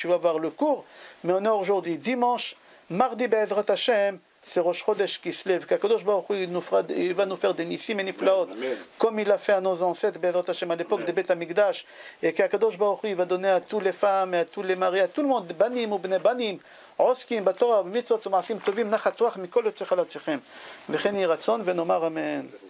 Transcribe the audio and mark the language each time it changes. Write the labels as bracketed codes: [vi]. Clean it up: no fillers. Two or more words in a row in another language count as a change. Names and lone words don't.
[fr] vas voir le cours, mais on est aujourd'hui dimanche, mardi, [he] בעזרת השם, [fr] c'est Rosh Chodesh qui se lève, qu'Akadosh Baruch Hu il va nous faire des nissim et niflaot, comme il a fait à nos ancêtres, [he] בעזרת השם, [fr] à l'époque de [he] בית המקדש, [fr] et qu'Akadosh Baruch Hu il va donner à toutes les femmes, et à tous les maris, à tout le monde, [he] banim ou בני בנים, עוסקים בתורה ובמצוות ומעשים טובים נחת רוח מכל יוצא חלציכם וכן יהי רצון ונאמר אמן.